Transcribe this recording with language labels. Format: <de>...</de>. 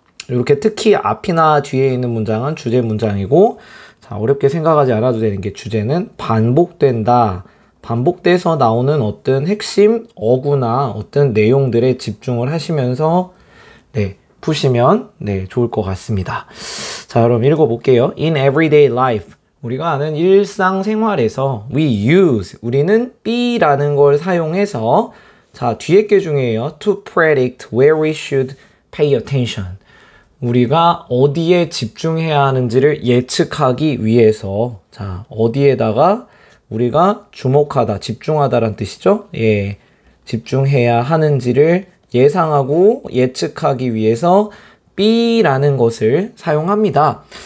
<ko>이렇게 특히 앞이나 뒤에 있는 문장은 주제 문장이고, 자, 어렵게 생각하지 않아도 되는 게 주제는 반복된다. 반복돼서 나오는 어떤 핵심 어구나 어떤 내용들에 집중을 하시면서 네, 푸시면 네, 좋을 것 같습니다. 자, 그럼 읽어볼게요.</ko> <en>In everyday life,</en> <ko>우리가 아는 일상생활에서</ko> <en>we use,</en> <ko>우리는 be라는 걸 사용해서 자, 뒤에 게 중요해요.</ko> <en>To predict where we should pay attention.</en> <ko>우리가 어디에 집중해야 하는지를 예측하기 위해서 자, 어디에다가 우리가 주목하다, 집중하다란 뜻이죠. 예, 집중해야 하는지를 예상하고 예측하기 위해서 be라는 것을 사용합니다.</ko>